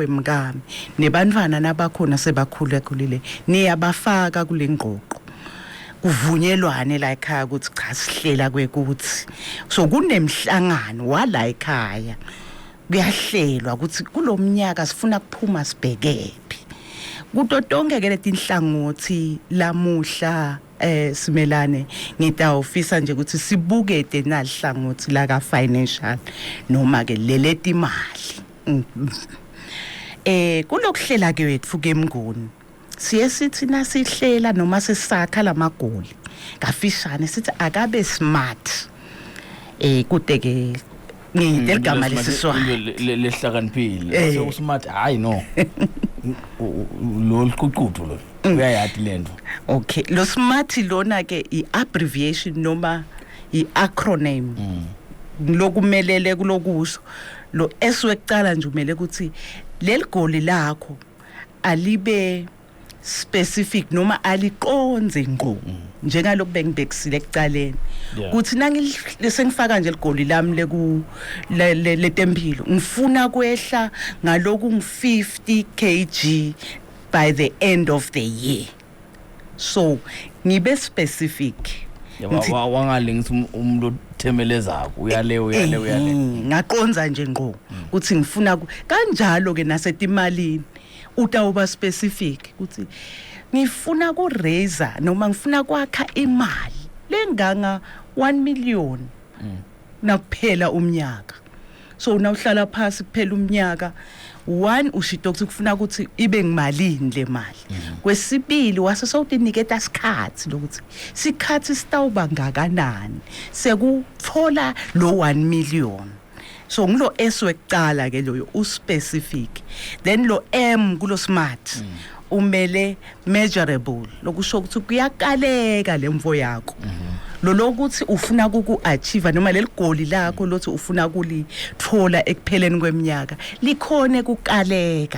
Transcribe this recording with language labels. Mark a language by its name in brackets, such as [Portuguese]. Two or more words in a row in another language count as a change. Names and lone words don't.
[Swati] mkami nebantwana nabakhona sebakhulekile niyabafaka kule ngqoqo kuvunyelwane la ekhaya ukuthi cha sihlela kwekuthi so kunemhlangano wala ekhaya kuyahlelwa ukuthi kulomnyaka sifuna kuphuma sibhekephi kuto tonke ke letinhlangothi lamuhla simelane ngitawufisa nje ukuthi sibukete nalihlangothi la ka financial noma ke leleti imali kulokuhlela ke wethu ke emnguni siye sithi nasihlela noma sisakha lamagoli ngafishane sithi akabe smart kude ke ngideligama lesiswahili lehlakaniphile so smart hayi no lo liququdu lo uyayathi lento okay lo smart lona ke i-abbreviation noma i-acronym lokumelele kulokusho lo eswekucala nje umele ukuthi leligoli lakho alibe specific noma aliqonze ngqo njengaloku bengibekisile ekucaleni kuthi nangilesengifaka nje ligoli lami letempilo ngifuna kwehla ngaloku ngi50 kg [English] by the end of the year [Swati] so ngibe specific wangalengisa umuntu themelezako uyale ngaqonza nje ngqo ukuthi ngifuna kanjalo ke nasetimalini utawuba specific ukuthi ngifuna ku raise noma ngifuna kwakha imali lenganga 1 million nakuphela umnyaka so nawuhlala phansi kuphela umnyaka 1 ushito ukuthi kufuna ukuthi ibe ngimalini le mali kwesibili wase sowutiniketa sikhathi lokuthi sikhathi sitawuba ngakanani sekuthola lo 1 million so ngilo eswekucala ke loyo uspecific then lo M kulo smart umele measurable lokusho ukuthi kuyakaleka lemvo yakho lo lokuthi ufuna ukuachieve noma leligoli lakho lothi ufuna kulithola ekupheleni kweminyaka likhone kukaleka